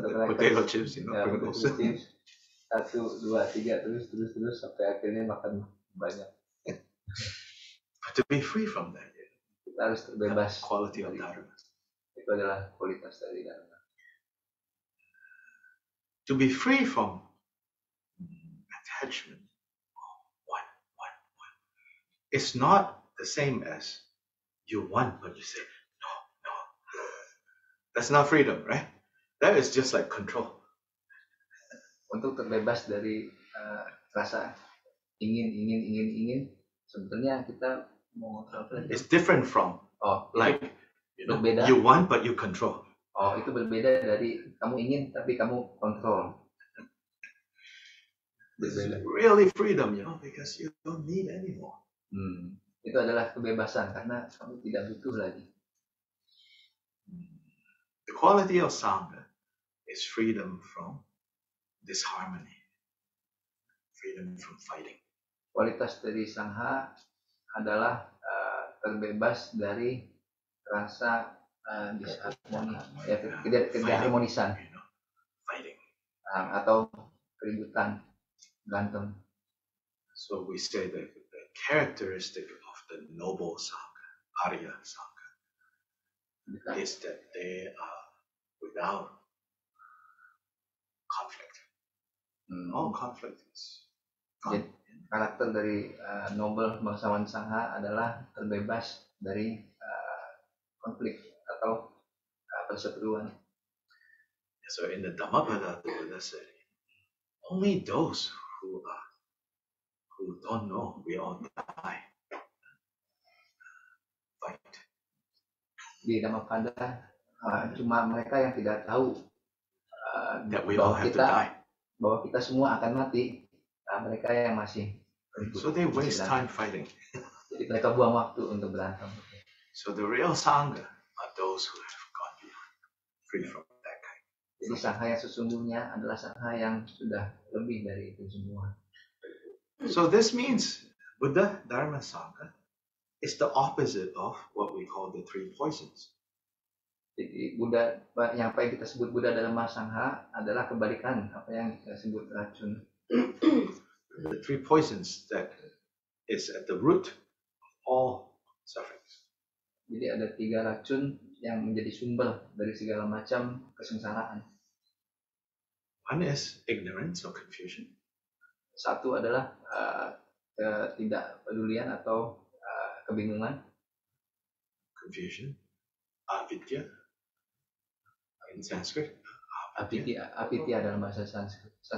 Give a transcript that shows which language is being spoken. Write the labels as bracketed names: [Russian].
[English] the crackers. potato chips, [Indonesian] Ya, [English] Pringles. potato chips. [Indonesian] 1, 2, 3 terus sampai akhirnya makan banyak. [English] But to be free from that, [Indonesian] Kita harus terbebas. [English] quality of dharma. [Indonesian] Itu adalah kualitas dari dharma. [English] To be free from attachment. One. It's not the same as you want, but you say, no. That's not freedom, right? That is just like control. [Indonesian] Untuk terbebas dari rasa ingin, sebetulnya kita mau apa? [English] It's different from like [Indonesian] berbeda. [English] You want but you control. [Indonesian] Itu berbeda dari kamu ingin tapi kamu kontrol. [English] This is really freedom, because you don't need anymore. [Indonesian] Itu adalah kebebasan karena kamu tidak butuh lagi. [English] The quality of Sangha is freedom from disharmony, freedom from fighting. [Indonesian] Kualitas dari Sangha adalah terbebas dari rasa disharmoni, ketidakharmonisan, [English] fighting, [Indonesian] atau keributan, berantem. [English] So we say that the characteristic of the noble Sangha, Arya Sangha, is that they are without conflict. All conflict is gone. [Indonesian] Karakter dari noble bangsawan Sangha adalah terbebas dari konflik atau perseteruan. [English] So in the Dhammapada, the Buddha said, only those who don't know we all die fight. [Indonesian] Di Dhammapada cuma mereka yang tidak tahu [English] that we all have to die. [Indonesian] Bahwa kita semua akan mati. Mereka yang masih [English] so they waste time fighting. [Indonesian] Jadi mereka buang waktu untuk berantem. [English] So the real Sangha are those who have gone beyond, free from that kind. [Indonesian] Jadi Sangha yang sesungguhnya adalah Sangha yang sudah lebih dari itu semua. [English] So this means Buddha Dharma Sangha is the opposite of what we call the 3 poisons. [Indonesian] Jadi Buddha, yang apa yang kita sebut Buddha Dharma Sangha adalah kebalikan apa yang kita sebut racun. [English] The 3 poisons that is at the root of all sufferings. [Indonesian] Jadi ada 3 racun yang menjadi sumber dari segala macam kesengsaraan. [English] One is ignorance or confusion. [Indonesian] Satu adalah ketidakpedulian atau kebingungan. [English] Confusion. Avidya. In Sanskrit. [Indonesian] Avidya dalam bahasa Sanskrit.